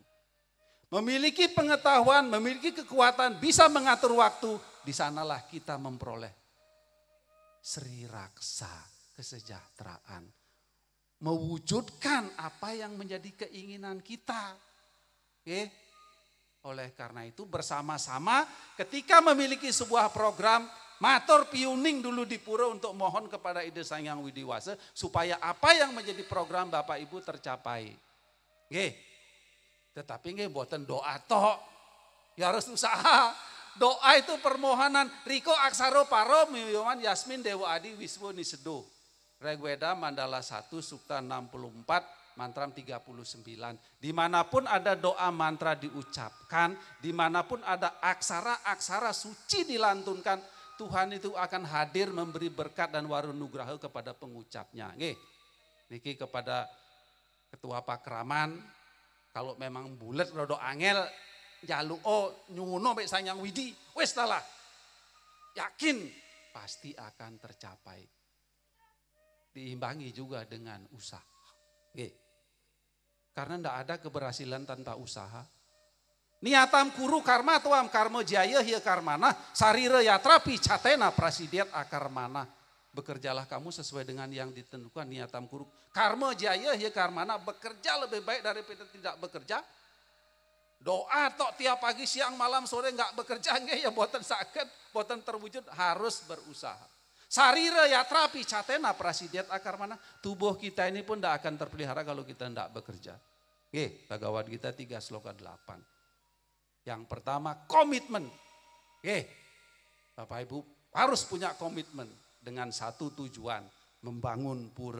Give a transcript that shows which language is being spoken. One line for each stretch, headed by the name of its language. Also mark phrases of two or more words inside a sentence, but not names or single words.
Indonesian: Memiliki pengetahuan, memiliki kekuatan, bisa mengatur waktu, di sanalah kita memperoleh Sri Raksa, kesejahteraan. Mewujudkan apa yang menjadi keinginan kita. Oke? Oleh karena itu bersama-sama ketika memiliki sebuah program,
Balinese: matur piuning
Indonesian: dulu di pura untuk mohon kepada Ide Sang Hyang Widiwasa supaya apa yang menjadi program Bapak Ibu tercapai. Oke?
Javanese: Tetapi nggih mboten doa tok.
Indonesian: Ya harus usaha. Doa itu permohonan.
Sanskrit: Riko aksaro paro miyoman Yasmin Dewa Adi Wiswo Nisedo.
Indonesian: Regweda Mandala 1 Sukta 64 Mantram 39. Dimanapun ada doa mantra diucapkan, dimanapun ada aksara-aksara suci dilantunkan, Tuhan itu akan hadir memberi berkat dan warunugraha kepada pengucapnya. Nggih. Niki kepada Ketua Pakraman.
Javanese: Kalau memang bulet rodo angel, jaluk nyuno mek Sang Hyang Widi, wis lah.
Indonesian: Yakin pasti akan tercapai. Diimbangi juga dengan usaha. Oke. Karena ndak ada keberhasilan tanpa usaha.
Sanskrit: Niatam kuru karma tuam karma jaya hiya karmana, sarira yatrapi catena prasidiat akarmana.
Indonesian: Bekerjalah kamu sesuai dengan yang ditentukan
Sanskrit: niatam kuru. Karma jaya hiya karmana,
Indonesian: bekerja lebih baik daripada tidak bekerja. Doa tok tiap pagi siang malam sore enggak bekerja
Javanese: nggih ya boten saged, boten
Indonesian: terwujud, harus berusaha.
Sanskrit: Sarira yatrapi catena prasidiat akarmana,
Indonesian: tubuh kita ini pun tidak akan terpelihara kalau kita tidak bekerja. Nggih, Bhagavad Gita 3 sloka 8. Yang pertama komitmen. Nggih. Bapak Ibu harus punya komitmen. Dengan satu tujuan, membangun pura.